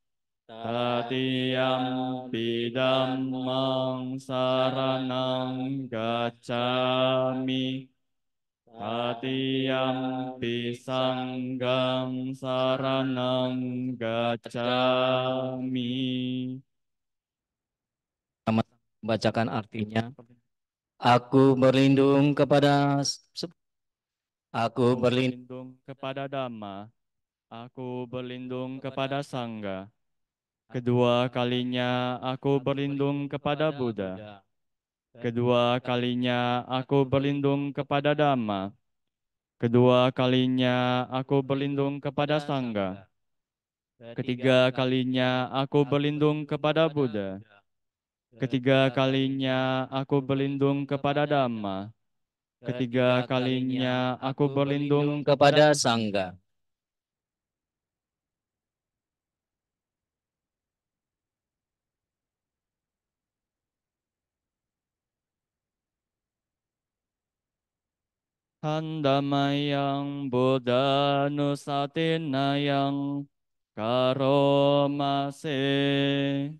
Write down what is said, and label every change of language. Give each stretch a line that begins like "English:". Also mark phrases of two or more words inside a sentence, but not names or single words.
Pali: Tatiyampi dhammang saranang gacchami. Tatiyampi sanghang saranang gacchami.
Indonesian: Bacakan artinya. Aku berlindung kepada Aku berlindung Berlindung kepada Dhamma, aku berlindung kepada Sangha. Kedua kalinya aku berlindung kepada Buddha. Kedua kalinya aku berlindung kepada Dhamma. Kedua kalinya aku berlindung kepada Sangha. Ketiga kalinya aku berlindung kepada Buddha. Ketiga kalinya aku berlindung kepada Dhamma. Ketiga kalinya aku berlindung kepada kepada Sangga.
Pali: Handamayang Buddha Nusatinayang Karomase.